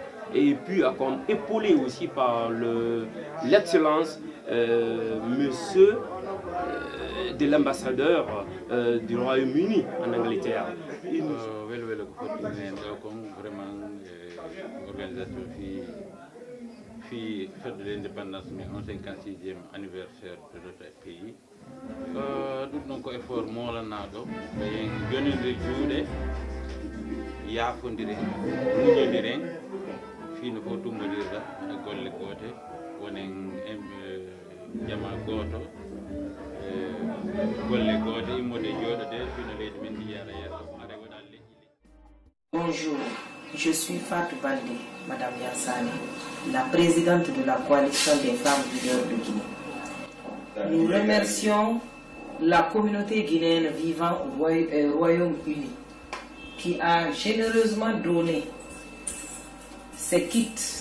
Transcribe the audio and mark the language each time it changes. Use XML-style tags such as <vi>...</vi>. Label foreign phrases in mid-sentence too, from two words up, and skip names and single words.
<fr>Et puis comme épaulé aussi par l'excellence monsieur de l'ambassadeur du Royaume-Uni en Angleterre. Organisateur fi fête de l'indépendance mais 56e anniversaire de notre pays.</fr> <ff>Ɗum ɗon ko effort molanaɗo ɓe jonide juuɗe yaafodiren muñodiren fino fof tummodirta e golle goote wonen jama gooto golle goote immode jooɗode fino leydi men ndi yara yeeso are waɗa leƴƴi.</ff> <fr>Bonjour, je suis Fatou Baldé, Madame Yassani, la présidente de la coalition des femmes leaders de Guinée. Nous remercions la communauté guinéenne vivant au Royaume-Uni qui a généreusement donné ces kits.</fr>